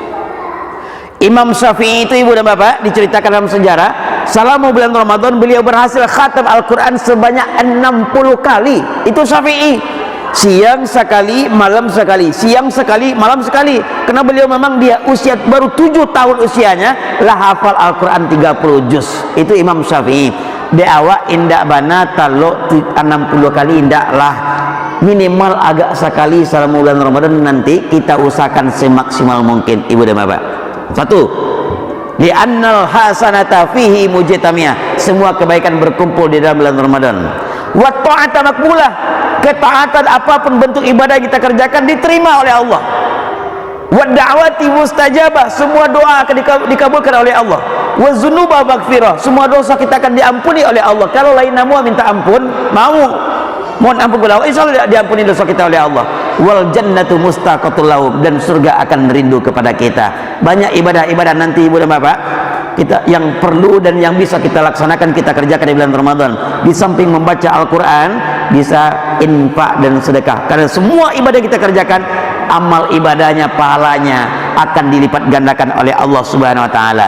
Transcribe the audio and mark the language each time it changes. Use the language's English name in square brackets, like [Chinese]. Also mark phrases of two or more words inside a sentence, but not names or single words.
[Indonesian] Imam Syafi'i itu ibu dan bapak diceritakan dalam sejarah, selama bulan Ramadan beliau berhasil khatam Al-Quran sebanyak 60 kali. Itu Syafi'i, siang sekali, malam sekali, siang sekali, malam sekali. Karena beliau memang dia usia baru 7 tahun usianya lah hafal Al-Quran 30 juz. [Minangkabau] Itu Imam Syafi'i. Di awak indak bana talok 60 kali indak lah, [Indonesian] minimal agak sekali selama bulan Ramadan. Nanti kita usahakan semaksimal mungkin ibu dan bapak. 1. [Arabic] لأن الحسنات فيه مجتمعة, [Indonesian] semua kebaikan berkumpul di dalam bulan Ramadan. [Arabic] والطاعة مقبولة, [Indonesian] ketaatan apapun bentuk ibadah kita kerjakan diterima oleh Allah. [Arabic] والدعوات مستجابة, [Indonesian] semua doa akan dikabulkan oleh Allah. [Arabic] والذنوب مغفورة, [Indonesian] semua dosa kita akan diampuni oleh Allah. Kalau lain namu minta ampun, mohon ampun kepada Allah, insyaallah diampuni dosa kita oleh Allah. [Arabic] والجنة مشتاقة لهم, [Indonesian] dan surga akan merindu kepada kita. Banyak ibadah-ibadah nanti ibu dan bapak kita yang perlu dan yang bisa kita laksanakan, kita kerjakan di bulan Ramadan. Di samping membaca Al-Quran, bisa infak dan sedekah. Karena semua ibadah kita kerjakan, amal ibadahnya, pahalanya akan dilipat gandakan oleh Allah [Arabic] سبحانه وتعالى.